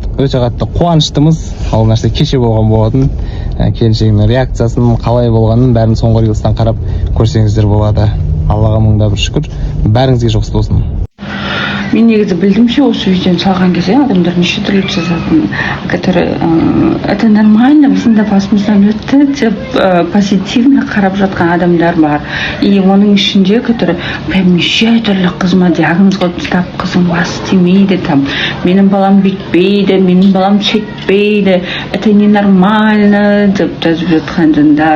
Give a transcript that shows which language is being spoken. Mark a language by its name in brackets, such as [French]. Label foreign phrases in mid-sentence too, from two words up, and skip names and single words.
[Kazakh] Өте қатты қуаныштымыз. Ол нәрсе кеше болған болатын. Келіншегімнің реакциясын, қалай болғанын бәрін соңғы рилстан қарап көрсеңіздер болады. Аллаға мыңда бір шүкір. Бәріңізге жақсы болсын. Мен негізі білдім ше, осы видеоны салған кезде адамдар неше түрлі жазатын, [Russian] которые это нормально, [Kazakh] біздің де басымыздан өтті деп позитивно қарап жатқан адамдар бар. И оның ішінде, [Russian] которые прям [Kazakh] неше түрлі қызыма диагноз қойып тастап, қызым басы тимейді, там, менің балам бүйтпейді, менің балам сөйтпейді, [Russian] это ненормально [Kazakh] деп жазып жатқан жандар.